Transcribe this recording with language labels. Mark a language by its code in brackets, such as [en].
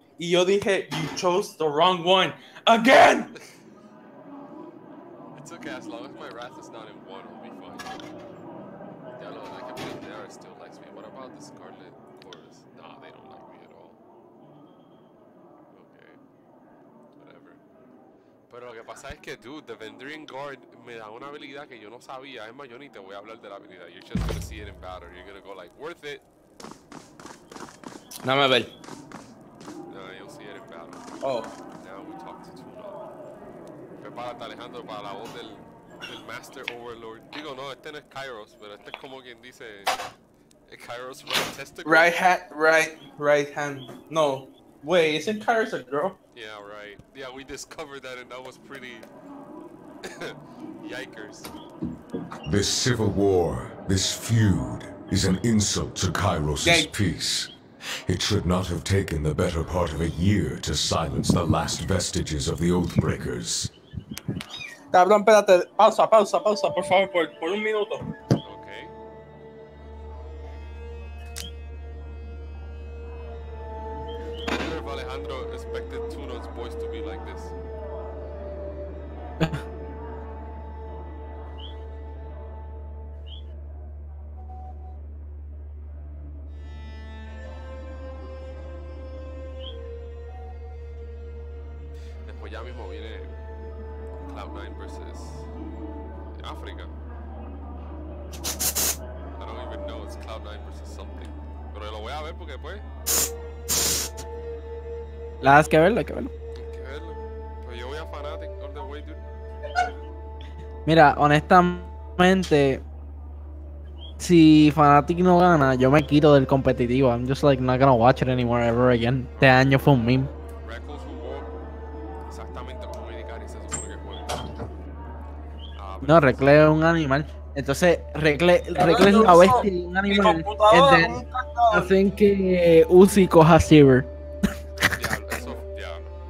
[es] Y yo dije, [en] you chose the wrong one. Again! It's okay, as long as my wrath is not in one, I'll be fine. Yeah, no, like I mean, Nara still likes me. What about the Scarlet Chorus? Nah, they don't like me at all. Okay. Whatever. [es] Pero lo que pasa es que, dude, the Vendrian Guard me da una habilidad que yo no sabía. Es más, yo ni te voy a hablar de la habilidad. [en] You're just gonna see it in battle. You're gonna go like, worth it. [es] Dame a ver. [en] No, you'll see it in battle. Oh. Now we talk to Tuna. [es] Prepárate, Alejandro, para la voz del Master Overlord. Digo, no, este no es Kairos, pero este es como quien dice Kairos [en] right testicle. Right hand. No. Wait, isn't Kairos a girl? Yeah, right. Yeah, we discovered that and that was pretty yikers. This civil war, this feud, is an insult to Kairos' peace. It should not have taken the better part of a year to silence the last vestiges of the Oathbreakers. [es] Cabrón, espérate. Pausa, por favor, por un minuto. Okay. [en] I wonder if Alejandro expected Tuno's voice to be like this. [es] Después ya mismo viene Cloud9 versus África. [en] I don't even know, it's Cloud9 versus something. [es] Pero lo voy a ver porque pues Hay que verlo, hay que verlo. hay que verlo. Pues yo voy a Fnatic [en] all the way, dude. [es] Mira, honestamente, si Fnatic no gana, yo me quito del competitivo. [en] I'm just like not gonna watch it anymore ever again. [es] Este año fue un meme. Reckles jugó exactamente como Medicari se supone que juega. No, Recle es un animal. Entonces, Recle es la bestia de un animal. Entonces, hacen que Uzi coja Sivir. Diablo, eso, diablo.